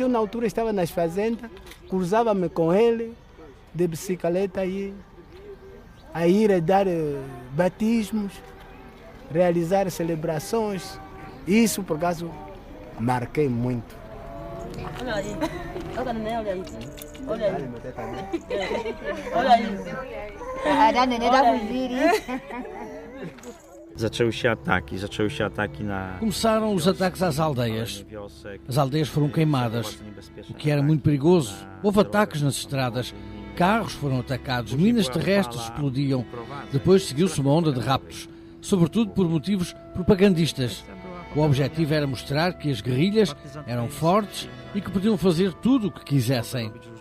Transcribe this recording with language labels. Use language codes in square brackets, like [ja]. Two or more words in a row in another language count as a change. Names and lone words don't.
[pt] Eu na altura estava nas fazendas, cruzava-me com ele de bicicleta e a ir a dar batismos, realizar celebrações. Isso, por acaso, marquei muito. Olha aí. Olha aí. Olha aí. Olha aí. [pl] Zaczęły się ataki na... [pt] Começaram os ataques às aldeias. As aldeias foram queimadas, o que era muito perigoso. Houve ataques nas estradas, carros foram atacados, minas terrestres explodiam. Depois seguiu-se uma onda de raptos, sobretudo por motivos propagandistas. O objetivo era mostrar que as guerrilhas eram fortes e que podiam fazer tudo o que quisessem.